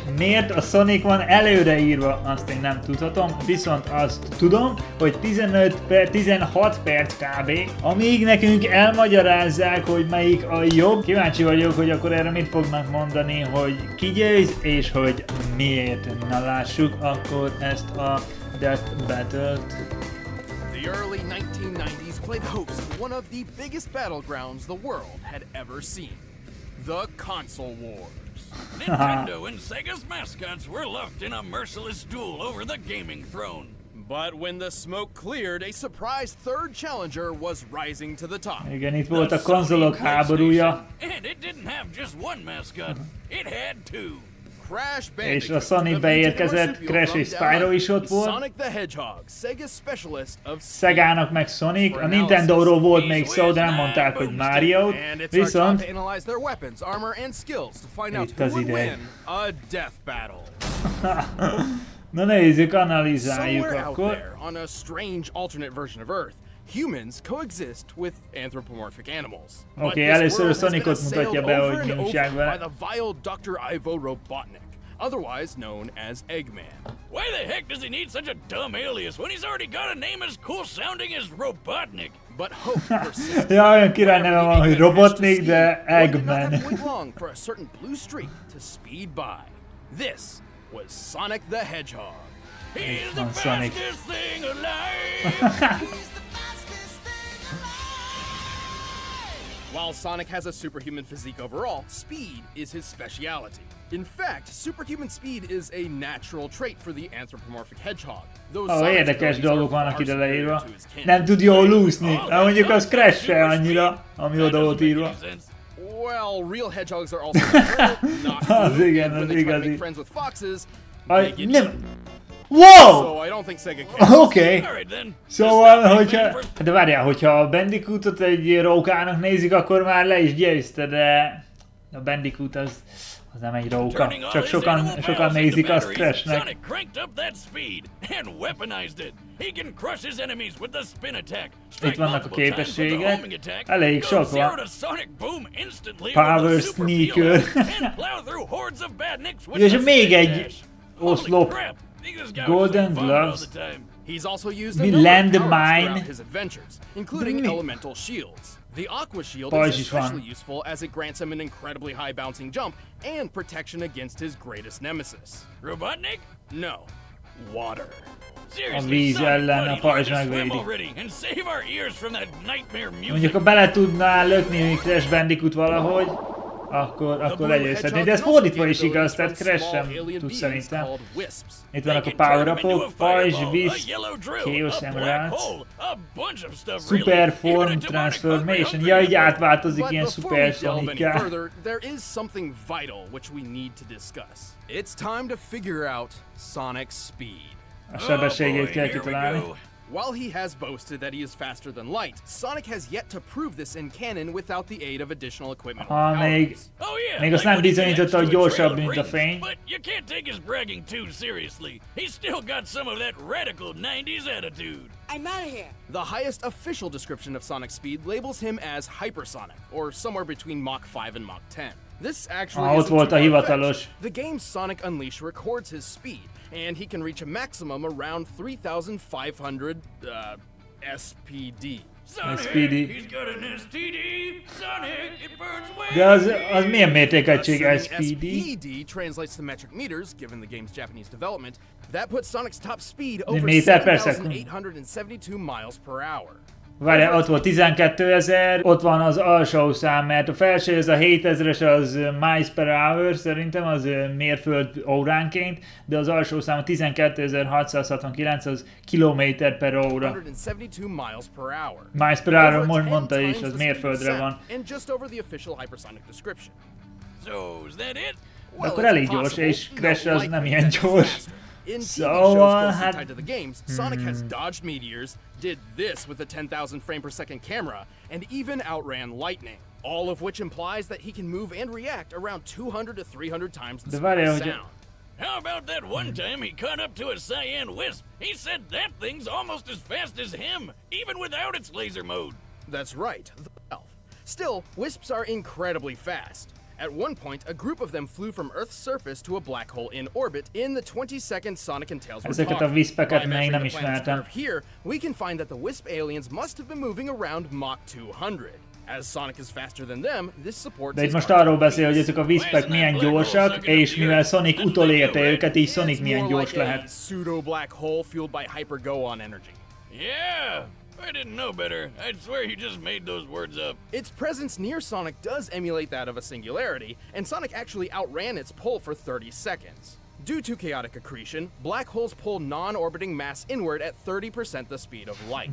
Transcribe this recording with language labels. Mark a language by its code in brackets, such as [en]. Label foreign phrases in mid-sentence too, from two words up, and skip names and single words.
[hu] Miért a Sonic van előreírva? Azt én nem tudhatom, viszont azt tudom, hogy 16 perc kb. Amíg nekünk elmagyarázzák, hogy melyik a jobb. Kíváncsi vagyok, hogy akkor erre mit fognak mondani, hogy ki győz, és hogy miért. Na lássuk akkor ezt a Death Battle-t. [en] The early 1990s played host to one of the biggest battlegrounds the world had ever seen. The console wars. Nintendo and Sega's mascots were locked in a merciless duel over the gaming throne. But when the smoke cleared, a surprise third challenger was rising to the top. [hu] Igen, itt volt a konzolok háborúja. [en] And it didn't have just one mascot, it had two. [hu] És a Sonic beérkezett, Crash és Spyro is ott volt. Segának meg Sonic, a Nintendo-ról volt még szó, de nem mondták, hogy Mario-t, viszont itt az ideje. Na nézzük, analizáljuk akkor. [en] Humans coexist with anthropomorphic animals. [hu] Oké, először a Sonicot mutatja be, hogy mi újság vele. [en] By the vile Dr. Ivo Robotnik, otherwise known as Eggman. Why the heck does he need such a dumb alias when he's already got a name as cool sounding as Robotnik? But hope persists. [hu] Ja, olyan király neve van, hogy Robotnik, de Eggman. [en] Long for a certain blue streak to speed by. This was Sonic the Hedgehog. He's the fastest thing alive. While Sonic has a superhuman physique overall, speed is his speciality. In fact, superhuman speed is a natural trait for the anthropomorphic hedgehog. [hu] Érdekes dolgok vannak ide leírva. Nem tud jól úszni. Mondjuk az Crash se annyira, ami oda volt írva. [en] Well, real hedgehogs are also not [hu] az igen, az igazi. [en] friends with foxes. [hu] Nem. Wow! [en] So I don't think Sega cares. [hu] Oké. Szóval, hogyha... De várjál, hogyha a Bandicootot egy rókának nézik, akkor már le is győzte, de... A Bandicoot az nem egy róka. Csak sokan nézik azt Crashnek. Itt vannak a képességek. Elég sok van. Power Sneaker. És még egy oszlop. Golden Gloves. [en] He's also used a number of powers throughout his adventures, including elemental shields. The Aqua Shield is especially useful as it grants him an incredibly high bouncing jump and protection against his greatest nemesis. Robotnik? No. Water. [hu] A víz ellen a pajzs megvédi. Mondjuk, ha bele tudná lökni Crash Bandicoot valahogy, akkor legyőzhetné. De ez fordítva is igaz, tehát Crash sem tud szerintem. Itt vannak a power-upok, pajzs, víz, Chaos Emeralds, Super Form Transformation. Ja, így átváltozik ilyen Super Sonic-ká. [en] There is something vital which we need to discuss. It's time to figure out Sonic's speed. [hu] A sebességét kell kitalálni. [en] While he has boasted that he is faster than light, Sonic has yet to prove this in canon without the aid of additional equipment. [hu] Még azt nem bizonyította, hogy gyorsabb, mint a fény. [en] But you can't take his bragging too seriously. He's still got some of that radical 90s attitude. I'm out of here. The highest official description of Sonic's speed labels him as hypersonic, or somewhere between Mach 5 and Mach 10. This actually [hu] ott volt a hivatalos. [en] The game Sonic Unleashed records his speed, and he can reach a maximum around 3,500 SPD. SPD. He's got an STD. Sonic, it burns way. [hu] De az milyen mértékegység SPD? [en] SPD translates to metric meters, given the game's Japanese development. That puts Sonic's top speed over [hu] Méter per szekund. [en] 7,872 miles per hour. [hu] Várjál, ott volt 12.000, ott van az alsó szám, mert a felső az a 7000-es, az [en] miles per hour, [hu] szerintem az mérföld óránként, de az alsó szám a 12.669, az kilométer per óra. [en] Miles per hour, [hu] mondta is, az mérföldre van. Akkor elég gyors, és Crash az nem ilyen gyors. [en] In TV shows closely tied to the games, Sonic has dodged meteors, did this with a 10,000 frame per second camera, and even outran lightning. All of which implies that he can move and react around 200 to 300 times the speed of sound. How about that one time he caught up to a cyan wisp? He said that thing's almost as fast as him, even without its laser mode. That's right, the elf. Still, wisps are incredibly fast. At one point, a group of them flew from Earth's surface to a black hole in orbit in the 20-second Sonic and Tails were [hu] Ezeket a wispeket még nem ismertem. [en] Here, we can find that the wisp aliens must have been moving around Mach 200. As Sonic is faster than them, this supports. [hu] De itt most arról beszél, hogy ezek a wispek milyen gyorsak, és mivel Sonic utolérte őket, így Sonic milyen gyors lehet. [en] Pseudo black hole fueled by hyper-go-on energy. Yeah, I didn't know better. I'd swear you just made those words up. Its presence near Sonic does emulate that of a singularity, and Sonic actually outran its pull for 30 seconds. Due to chaotic accretion, black holes pull non-orbiting mass inward at 30% the speed of light.